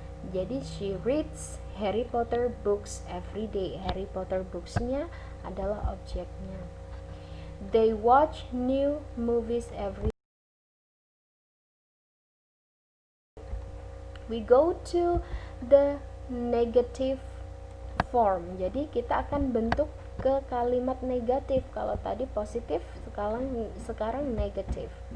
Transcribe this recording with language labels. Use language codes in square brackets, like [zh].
[en] Jadi she reads Harry Potter books every day. [id] Harry Potter booksnya adalah objeknya. [en] They watch new movies every day. We go to the negative form. [id] Jadi kita akan bentuk ke kalimat negatif. Kalau tadi positif, sekarang negatif.